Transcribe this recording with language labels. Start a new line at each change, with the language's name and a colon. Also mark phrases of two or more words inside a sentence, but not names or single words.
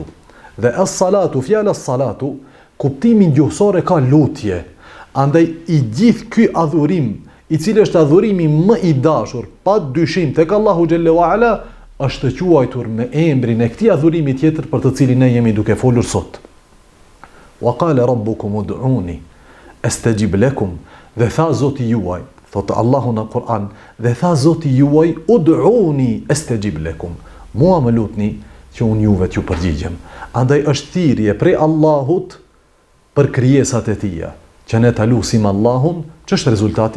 Albanian: Dhe as-salatu, fjala as-salatu, kuptimin gjuhësor e ka lutje. Andaj i gjithë ky adhurim, i cili është adhurimi më i dashur, pa dyshim tek Allahu
Arabic: جل وعلا,
Albanian: është të quajtur me emrin e këtij adhurimi tjetër për të cilin ne jemi duke folur sot.
Arabic: وقال ربكم ادعوني أستجب لكم.
Albanian: Dhe tha Zoti juaj, thotë Allahu në Kur'an, dhe tha Zoti juaj:
Arabic: "ادعوني أستجب لكم."
Albanian: Mua më lutni që unë juve t'ju përgjigjem. Andaj është thirrje prej Allahut për krijesat e tija, që ne ta lutim Allahun, ç'është rezultati?